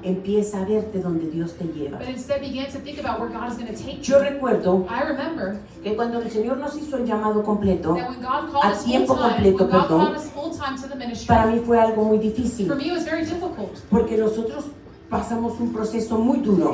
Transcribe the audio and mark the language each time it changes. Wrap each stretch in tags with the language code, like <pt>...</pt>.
<es>empieza a verte donde Dios te lleva.</es> <en>but instead begin to think about where God is going to take</en> <es>Yo</es> <en>you.</en> <es>recuerdo</es> <en>I remember</en> <es>que cuando el Señor nos hizo el llamado completo,</es> <en>that when God called</en> <es>a</es> <en>us</en> <es>tiempo</es> <en>full-time,</en> <es>completo,</es> <en>when God</en> <es>perdón,</es> <en>called us full-time to the ministry,</en> <es>para mí fue algo muy</es> <en>for</en> <es>difícil,</es> <en>me it was very difficult,</en> <es>porque nosotros pasamos un proceso muy duro.</es>